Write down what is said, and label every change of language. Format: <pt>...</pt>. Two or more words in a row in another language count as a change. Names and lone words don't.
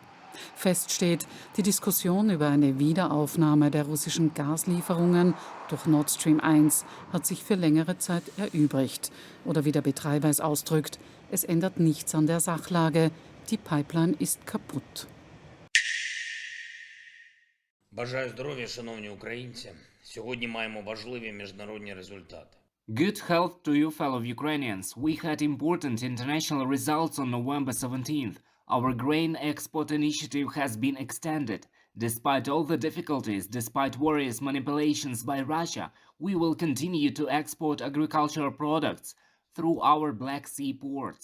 <de>Fest steht, die Diskussion über eine Wiederaufnahme der russischen Gaslieferungen durch Nord Stream 1 hat sich für längere Zeit erübrigt. Oder wie der Betreiber es ausdrückt, es ändert nichts an der Sachlage, die Pipeline ist kaputt.</de> <uk>Бажаю здоров'я, шановні українці. Сьогодні маємо важливі міжнародні результати.</uk> <en>Good health to you, fellow Ukrainians. We had important international results on November 17th. Our grain export initiative has been extended. Despite all the difficulties, despite various manipulations by Russia, we will continue to export agricultural products through our Black Sea ports.</en>